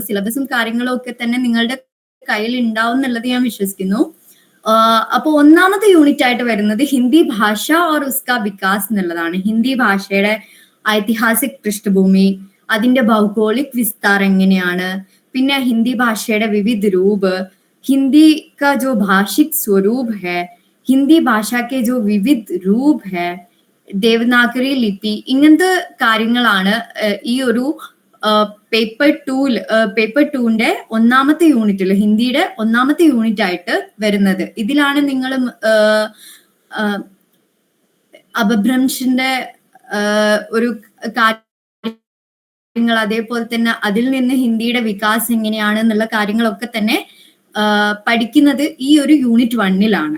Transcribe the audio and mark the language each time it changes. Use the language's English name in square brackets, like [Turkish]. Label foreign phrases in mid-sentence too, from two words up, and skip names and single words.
[Malayalam] സിലബസും കാര്യങ്ങളും ഒക്കെ തന്നെ നിങ്ങളുടെ കയ്യിൽ ഉണ്ടാവും എന്നുള്ളത് ഞാൻ വിശ്വസിക്കുന്നു. അപ്പൊ ഒന്നാമത്തെ യൂണിറ്റ് ആയിട്ട് വരുന്നത് [Hindi] हिंदी भाषा और उसका विकास [Malayalam] എന്നുള്ളതാണ്. ഹിന്ദി ഭാഷയുടെ [Hindi] ऐतिहासिक पृष्ठभूमि, [Malayalam] അതിന്റെ [Hindi] भौगोलिक विस्तार [Malayalam] എങ്ങനെയാണ്, പിന്നെ ഹിന്ദി ഭാഷയുടെ [Hindi] विविध रूप, हिंदी का जो भाषिक स्वरूप है, हिंदी भाषा के जो विविध रूप है, [Malayalam] ദേവനാഗരി ലിപി, ഇങ്ങനത്തെ കാര്യങ്ങളാണ് ഈ ഒരു [English] paper two [Malayalam] ഒന്നാമത്തെ യൂണിറ്റിൽ ഹിന്ദിയുടെ ഒന്നാമത്തെ യൂണിറ്റ് ആയിട്ട് വരുന്നത്. ഇതിലാണ് നിങ്ങൾ അപഭ്രംശന്റെ ഒരു കാര്യങ്ങൾ, അതേപോലെ തന്നെ അതിൽ നിന്ന് ഹിന്ദിയുടെ വികാസം എങ്ങനെയാണ് എന്നുള്ള കാര്യങ്ങളൊക്കെ തന്നെ പഠിക്കുന്നത് ഈ ഒരു യൂണിറ്റ് 1-ലാണ്.